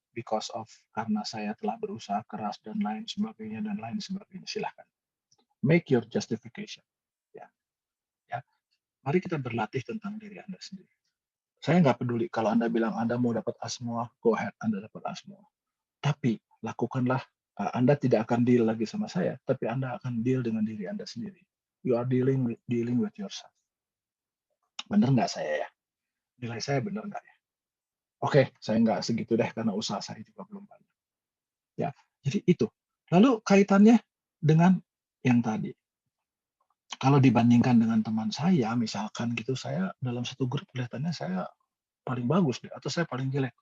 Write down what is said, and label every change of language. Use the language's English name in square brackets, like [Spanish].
[English] Because of [Indonesian] karena saya telah berusaha keras dan lain sebagainya dan lain sebagainya. Silahkan. [English] Make your justification. [Indonesian] Ya. Ya. Mari kita berlatih tentang diri Anda sendiri. Saya nggak peduli kalau Anda bilang Anda mau dapat A semua, [English] go ahead, [Indonesian] Anda dapat A semua. Tapi lakukanlah, Anda tidak akan deal lagi sama saya, tapi Anda akan deal dengan diri Anda sendiri. [English] You are dealing with yourself. [Indonesian] Bener nggak saya ya? Nilai saya bener nggak ya? Oke, saya nggak segitu deh karena usaha saya juga belum banyak. Ya, jadi itu. Lalu kaitannya dengan yang tadi. Kalau dibandingkan dengan teman saya, misalkan gitu, saya dalam satu grup kelihatannya saya paling bagus deh, atau saya paling jelek.